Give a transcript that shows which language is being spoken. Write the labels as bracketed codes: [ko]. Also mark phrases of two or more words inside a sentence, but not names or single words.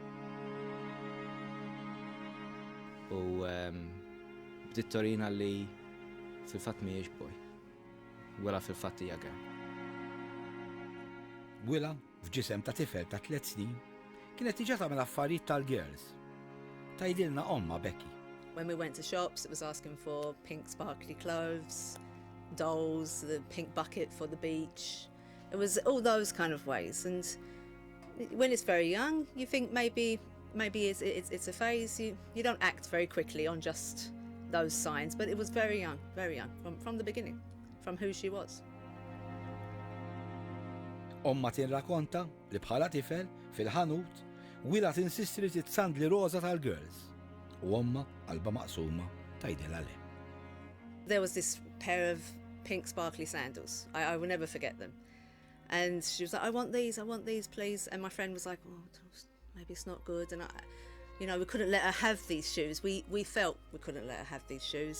[mt] U bdiet torina li fil-fatt mhijiex boj. Wela fil-fatt hija girl. Willa, f'ġisem ta' tifel ta' 3 snin, kienet tiġa tagħmel affarijiet tal-girls. Tgħidilna omma Becky. [en] When we went to shops, it was asking for pink sparkly clothes, dolls, the pink bucket for the beach. It was all those kind of ways. And when it's very young, you think maybe it's a phase. You don't act very quickly on just those signs, but it was very young, from the beginning, from who she was. [mt] Omma tinrakonta li bħala tifel fil-ħanut Willa tinsisti li titsandli roża tal-girls. U omma qalba maqsuma tgħidilha le. [en] There was this pair of pink sparkly sandals. I will never forget them. And she was like, I want these, please. And my friend was like, oh, maybe it's not good. And we couldn't let her have these shoes. We felt we couldn't let her have these shoes.